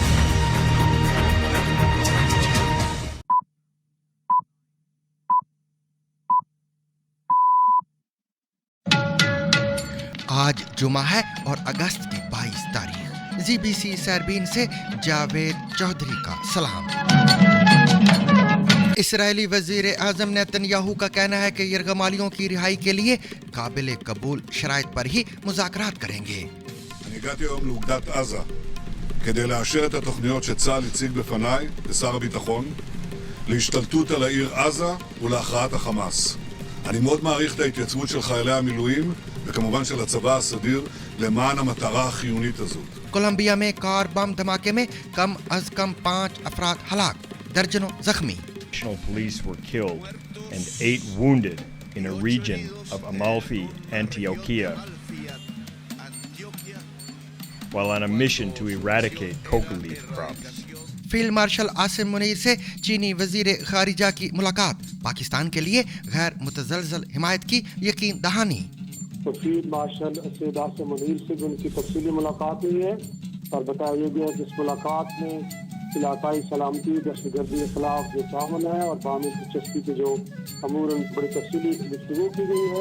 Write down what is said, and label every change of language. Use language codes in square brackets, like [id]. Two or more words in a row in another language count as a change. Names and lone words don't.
[ur] آج جمعہ ہے اور اگست کی 22 تاریخ. ZBC سربین سے جاوید چوہدری کا سلام. اسرائیلی وزیر اعظم نیتن یاہو کا کہنا ہے کہ یرغمالیوں کی رہائی کے لیے قابل قبول شرائط پر ہی مذاکرات کریں گے. [he] אני הגעתי היום לאוגדת עזה כדי לאשר את התוכניות שצה"ל הציג בפניי לשר הביטחון להשתלטות על העיר עזה ולהכרעת החמאס. אני מאוד מעריך את ההתייצבות של חיילי המילואים וכמובן של הצבא הסדיר למען המטרה החיונית הזאת. [ur] کولمبیا میں [en] car bomb [ur] دھماکے میں کم از کم 5 افراد ہلاک، درجنوں زخمی. [en] National police were killed and 8 wounded in a region of Amalfi, Antioquia, while on a mission to eradicate coca leaf crops. Field Marshal [ur] عاصم منیر سے چینی وزیر خارجہ کی ملاقات، پاکستان کے لیے غیر متزلزل حمایت کی یقین دہانی. تو [en] Field Marshal [ur] سید عاصم منیر سے ان کی تفصیلی ملاقات ہوئی ہے اور بتایا گیا کہ اس ملاقات میں علاقائی سلامتی، دہشت گردی کے خلاف جو تعاون ہے اور باہمی دلچسپی کے جو امور بڑی تفصیلی گفتگو کی گئی ہے.